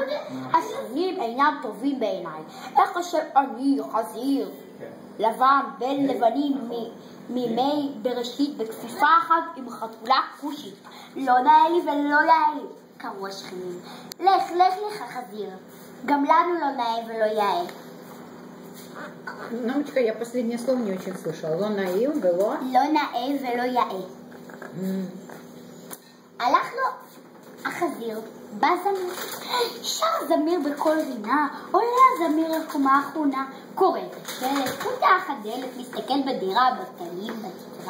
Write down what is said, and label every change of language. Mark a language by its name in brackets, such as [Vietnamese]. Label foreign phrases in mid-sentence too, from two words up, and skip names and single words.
[Hebrew] השכנים אינם טובים בעיניי. איך אשב אני, חזיר לבן בין לבנים מימי בראשית, בכפיפה אחת עם חתולה כושית? לא נאה לי ולא יאה לי. קראו השכנים. לך לך חזיר, גם לנו לא נאה ולא יאה. [Russian] Мамочка, я последнее слово не очень слышала. [Hebrew] לא נאה ולא? לא נאה ולא יאה. הלך לו החזיר, בא זמיר. שר זמיר בכל רינה, עולה הזמיר לקומה האחרונה, קורא את השלט, פותח הדלת, מסתכל בדירה, בתלים, בתקרה.